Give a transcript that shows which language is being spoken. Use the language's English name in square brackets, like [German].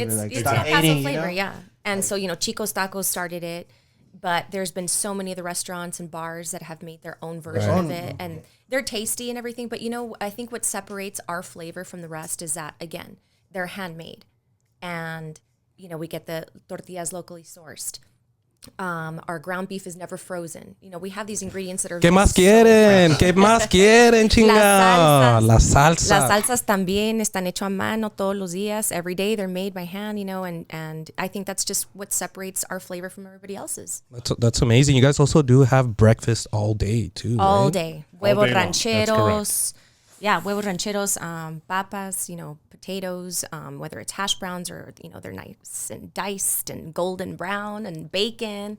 [English] It's in a Paso flavor, yeah. And so, Chico's Tacos started it, but there's been so many of the restaurants and bars that have made their own version of it. And they're tasty and everything. But, I think what separates our flavor from the rest is that, again, they're handmade. And, we get the tortillas locally sourced. Our ground beef is never frozen. We have these ingredients that are [Spanish] ¿Qué más quieren? ¿Qué más quieren, chingado? Las salsas. Las salsas también están hecho a mano todos los días. [English] Every day they're made by hand, and I think that's just what separates our flavor from everybody else's. That's amazing. You guys also do have breakfast all day too, all right? day. Huevos rancheros. Yeah, huevos rancheros, papas, potatoes, whether it's hash browns or, they're nice and diced and golden brown and bacon.